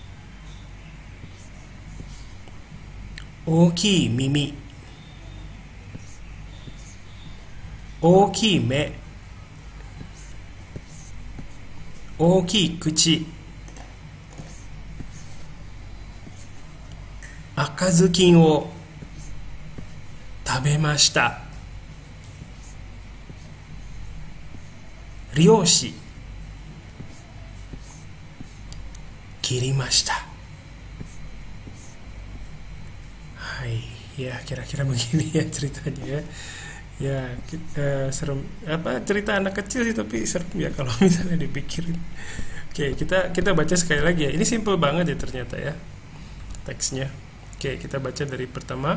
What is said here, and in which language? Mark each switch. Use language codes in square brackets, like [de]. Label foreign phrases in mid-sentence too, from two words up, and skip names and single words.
[ja] 大きい耳、大きい目、大きい口、赤ずきんを食べました。漁師、切りました。 [id] Ya kira-kira begini ya ceritanya ya. Ya serem, apa cerita anak kecil sih tapi serem ya kalau misalnya dipikirin. Oke, kita baca sekali lagi ya. Ini simple banget ya ternyata ya teksnya. Oke, kita baca dari pertama.